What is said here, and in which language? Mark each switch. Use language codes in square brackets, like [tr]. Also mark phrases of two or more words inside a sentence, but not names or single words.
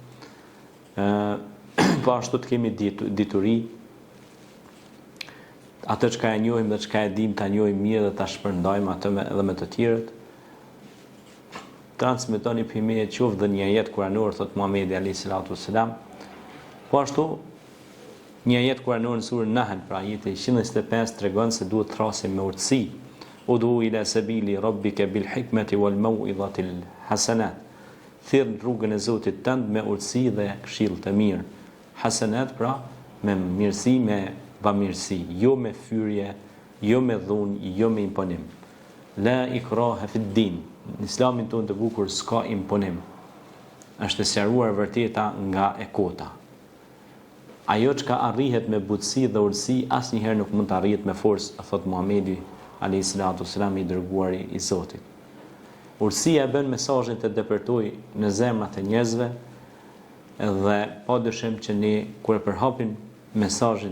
[sq] Po ashtu të kemi dituri, atë çka e njohim dhe çka e dim ta njohim mirë dhe ta shpërndajmë atë edhe me të tjerët. Transmetoni pime qoftë dhe një ajet kuranor, thot Muhamedi [ar] عليه الصلاة والسلام. [sq] Po ashtu një ajet kuranor në surën Nahl, pra ajeti 125, tregon se duhet thrasim me urtësi. [ar] ادع إلى سبيل ربك بالحكمة والموعظة الحسنة. [sq] Thirr rrugën e Zotit tënd me urtësi dhe këshill të mirë. Hasanat pra me mirësi, me bamirësi, jo me fyrje, jo me dhunë, jo me imponim. [ar] لا إكراه في الدين. [sq] Në Islamin tonë të bukur s'ka imponim. Është e sqaruar vërteta nga e kota. Ajo çka arrihet me butësi dhe urtësi asnjëherë nuk mund të arrihet me forcë, thot Muhamedi [ar] عليه الصلاة والسلام, [sq] i dërguari i Zotit. Urtësia bën mesazhin të depërtoj në zemrat e njerëzve, dhe padyshim që ne kur e përhapim mesazhin